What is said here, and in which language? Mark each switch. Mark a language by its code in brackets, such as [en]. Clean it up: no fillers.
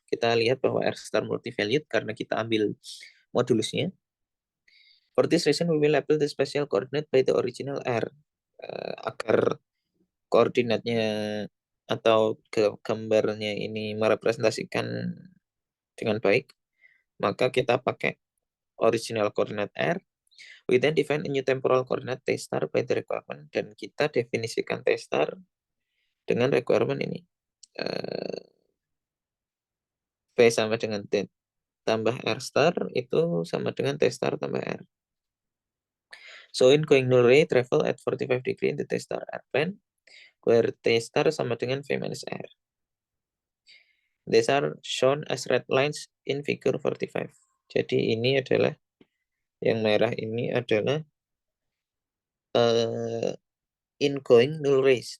[id] Kita lihat bahwa R star multi-valued karena kita ambil modulusnya. [en] For this reason, we will label the spatial coordinate by the original R. [id] Agar koordinatnya atau gambarnya ini merepresentasikan dengan baik, maka kita pakai original coordinate R. [en] We then define a new temporal coordinate T star by the requirement, [id] dan kita definisikan T star dengan requirement ini. P sama dengan T tambah R star itu sama dengan T star tambah R. [en] So ingoing null ray travel at 45 degree in the T star R plane, where T star [id] sama dengan [en] V minus R. These are shown as red lines in figure 45. [id] Jadi ini adalah, yang merah ini adalah ingoing null rays.